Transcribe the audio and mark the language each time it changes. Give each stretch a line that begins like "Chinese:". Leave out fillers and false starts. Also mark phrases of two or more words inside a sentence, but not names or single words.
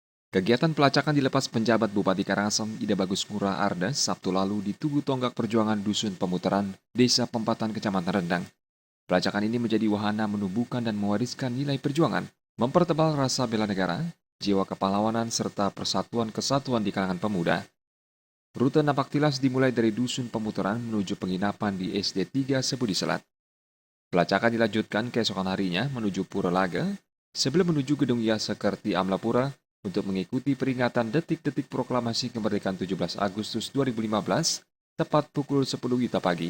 Indonesian: Kegiatan pelacakan dilepas penjabat Bupati Karangasem Ida Bagus Ngurah Arda Sabtu lalu di Tugu Tonggak Perjuangan Dusun Pemutaran, Desa Pempatan, Kecamatan Rendang. Pelacakan ini menjadi wahana menumbuhkan dan mewariskan nilai perjuangan, mempertebal rasa bela negara, jiwa kepahlawanan, serta persatuan kesatuan di kalangan pemuda. Rute napak tilas dimulai dari Dusun Pemutaran menuju penginapan di SD 3 Sebudi Selat. Pelacakan dilanjutkan keesokan harinya menuju Pura Laga, sebelum menuju Gedung Yasakerti Amlapura untuk mengikuti peringatan detik-detik proklamasi kemerdekaan 17 Agustus 2015, tepat pukul 10 WITA pagi.